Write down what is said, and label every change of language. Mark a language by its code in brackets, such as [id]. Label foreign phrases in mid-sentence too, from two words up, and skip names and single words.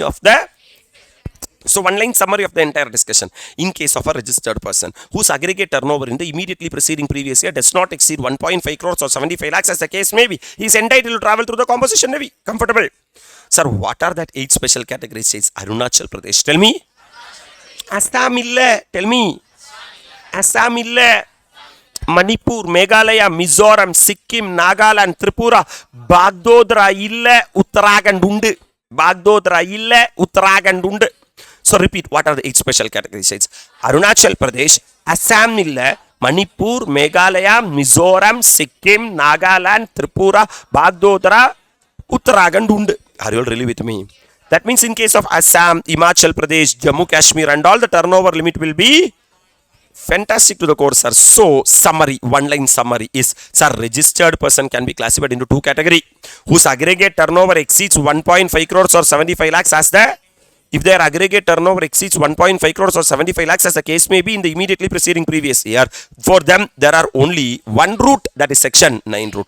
[en] So one line summary of the entire discussion. In case of a registered person whose aggregate turnover in the immediately preceding previous year does not exceed 1.5 crores or 75 lakhs as the case may be, he is entitled to travel through the composition levy. Comfortable? Sir, what are that 8 special category states? Arunachal Pradesh. Tell me. Assam illa. Tell me. Assam illa. Manipur, Meghalaya, Mizoram, Sikkim, Nagaland, Tripura, Bagdodra illa, Uttarakhand undu. Bagdodra illa, Uttarakhand undu. So repeat, what are the 8 special category states? Arunachal Pradesh, Assam illa, Manipur, Meghalaya, Mizoram, Sikkim, Nagaland, Tripura, Bagdodra, Uttarakhand undu. Are you all really with me? That means in case of Assam, Himachal Pradesh, Jammu Kashmir and all, the turnover limit will be fantastic to the course, sir. So, summary, one line summary is, sir, registered person can be classified into 2 categories, whose aggregate turnover exceeds 1.5 crores or 75 lakhs as the, if their aggregate turnover exceeds 1.5 crores or 75 lakhs as the case may be in the immediately preceding previous year, for them, there are only one route, that is section 9 route.